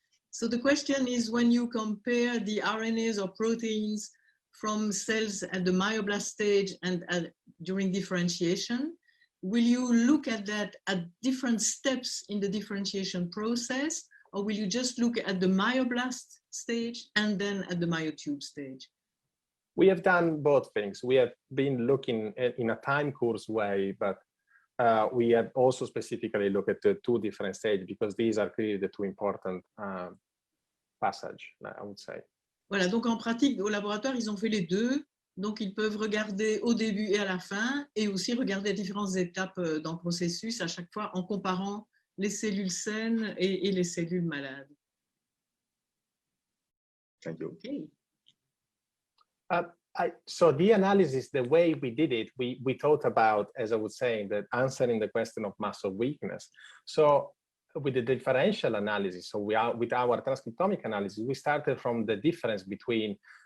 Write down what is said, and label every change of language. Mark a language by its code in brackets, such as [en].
[en] So the question is, when you compare the RNAs or proteins from cells at the myoblast stage and during differentiation, will you look at that at different steps in the differentiation process, or will you just look at the myoblast stage and then at the myotube stage? We have done both things. We have been looking in a time course way, but we have also specifically looked at the two different stages because these are clearly the two important passages, I would say. [fr] Voilà, donc en pratique, au laboratoire, ils ont fait les deux. Donc, ils peuvent regarder au début et à la fin, et aussi regarder les différentes étapes dans le processus, à chaque fois en comparant les cellules saines et les cellules malades. [en] Thank you. Okay. So the analysis, the way we did it, we thought about, as I was saying, that answering the question of muscle weakness. So with the differential analysis, so with our transcriptomic analysis, we started from the difference between